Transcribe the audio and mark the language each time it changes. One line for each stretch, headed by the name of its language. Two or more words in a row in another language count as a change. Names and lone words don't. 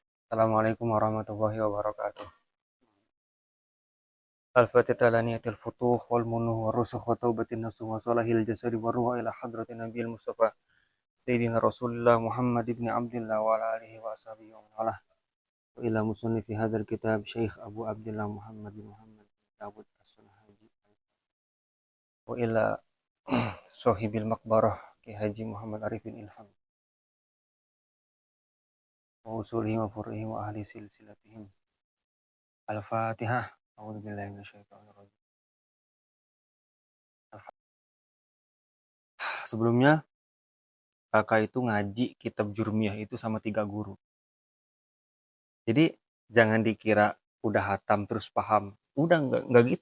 Arabic: السلام عليكم ورحمة الله وبركاته. الفاتحة لنية الفتوح و المنوح و رسوخ و توبة نصوح و صلاح الجسد و الروح إلى حضرة النبي المصطفى سيدنا رسول الله محمد بن عبد الله و على آله و أصحابه و من والاه. و إلى مصنف هذا الكتاب الشيخ أبو عبد الله محمد بن محمد بن داود الصنهاجي و إلى صاحب المقبرة كي حاجي محمد عارفين إلهام و أصولهم و فروعهم و أهل سلسلتهم. الفاتحة. أعوذ بالله من الشيطان الرجيم.
Indonesian: Sebelumnya kakak itu ngaji kitab Jurmiyah itu sama 3 guru. Jadi jangan dikira udah hatam terus paham. Udah enggak gitu.